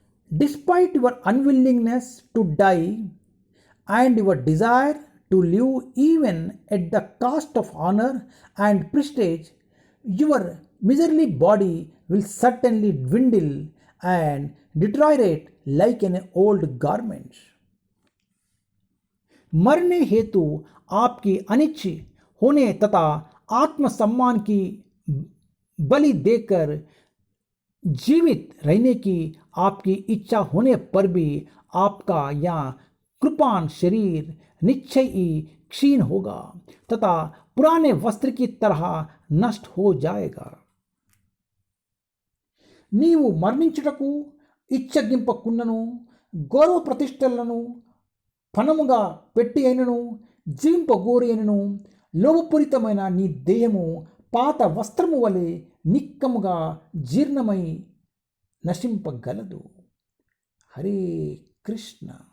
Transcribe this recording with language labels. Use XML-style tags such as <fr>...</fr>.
<en>Despite your unwillingness to die and your desire to live even at the cost of honor and prestige, your miserly body will certainly dwindle and deteriorate like an old garment.</en> <hi>मरने हेतु आपकी अनिच्छ होने तथा आत्मसम्मान की बलि देकर जीवित रहने की आपकी इच्छा होने पर भी आपका यह कृपाण शरीर निश्चय ही क्षीण होगा तथा पुराने वस्त्र की तरह नष्ट हो जाएगा.</hi> <te>నీవు మరణించుటకు ఇచ్చగింపకున్నను, గౌరవ ప్రతిష్టలను పణముగా పెట్టి అయినను, జీవింపగోరి అయినను, లోభపూరితమైన నీ దేహము పాత వస్త్రము వలె నిక్కముగా జీర్ణమై నశింపగలదు. హరే కృష్ణ.</te>